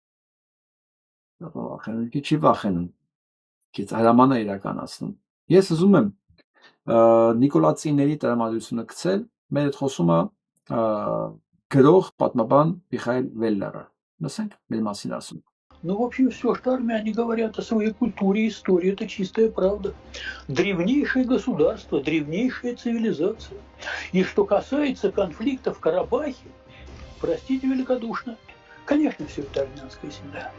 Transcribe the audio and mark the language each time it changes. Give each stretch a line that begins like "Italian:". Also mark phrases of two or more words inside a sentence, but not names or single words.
Armenian: Վախենում, չի վախենում։ Քիչ հրաման է իրականացնում։ Ես ուզում եմ Նիկոլացիների տրամադրությունը գցել, մեր այդ խոսումը գրող պատմաբան Միխայել Վելլերը։ Լսենք, մեր մասին ասում։
Russian: Ну, вообще, все, что армяне говорят о своей культуре и истории, это чистая правда. Древнейшее государство, древнейшая цивилизация. И что касается конфликта в Карабахе, простите великодушно, конечно, все это армянская земля.